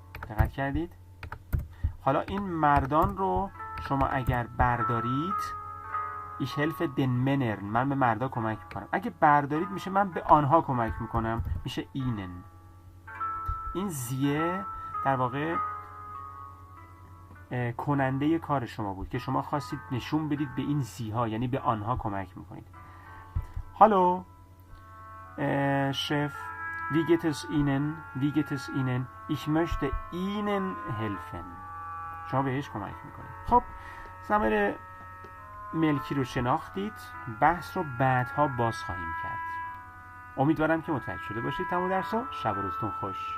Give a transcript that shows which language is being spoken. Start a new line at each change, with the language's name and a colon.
Persian: دقت کردید؟ حالا این مردان رو شما اگر بردارید
German: ich helfe den Männern،
Persian: من به مردا کمک میکنم. اگه بردارید میشه من به آنها کمک میکنم، میشه ihnen. این زیه در واقع کننده کار شما بود که شما خواستید نشون بدید به این زیها، یعنی به آنها کمک میکنید.
German: Hallo Chef, wie geht es Ihnen? Ich möchte Ihnen helfen.
Persian: شما بهش کمک میکنید. خب ضمیر ملکی رو شناختید، بحث رو بعدها باز خواهیم کرد. امیدوارم که متوجه شده باشید. تمام درس رو شب و روزتون خوش.